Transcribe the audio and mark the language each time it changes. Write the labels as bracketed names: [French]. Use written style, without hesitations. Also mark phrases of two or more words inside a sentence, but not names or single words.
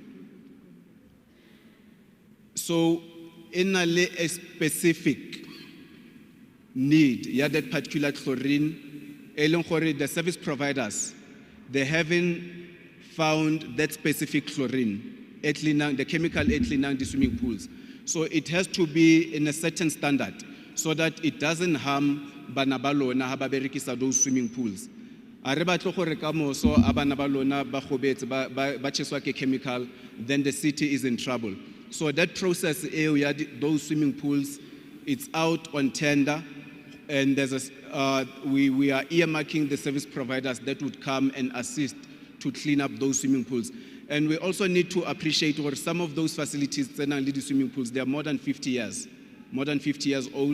[English] So, in a specific need, that particular chlorine, the service providers, they haven't found that specific chlorine, the chemical cleaning the swimming pools. So it has to be in a certain standard so that it doesn't harm [Tswana] bana ba lona ha ba berekisa [English] those swimming pools. [Tswana] A re batlo gore ka moso a bana ba lona ba gobetse ba cheswa ke chemical, [English] then the city is in trouble. So that process, those swimming pools, it's out on tender, and there's we are earmarking the service providers that would come and assist to clean up those swimming pools. And we also need to appreciate where some of those facilities, the swimming pools, they are more than 50 years old.